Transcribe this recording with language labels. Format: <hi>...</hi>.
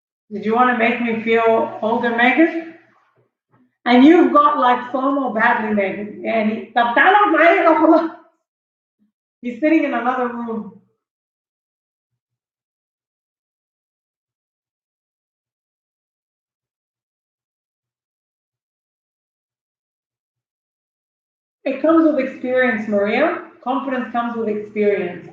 <en>Did you want to make me feel older, Megan? And you've got like FOMO badly, Megan.</en> <ar>And طب تعال اقعد معايا لو خلاص.</ar> <en>He's sitting in another room. It comes with experience, Maria. Confidence comes with experience.</en>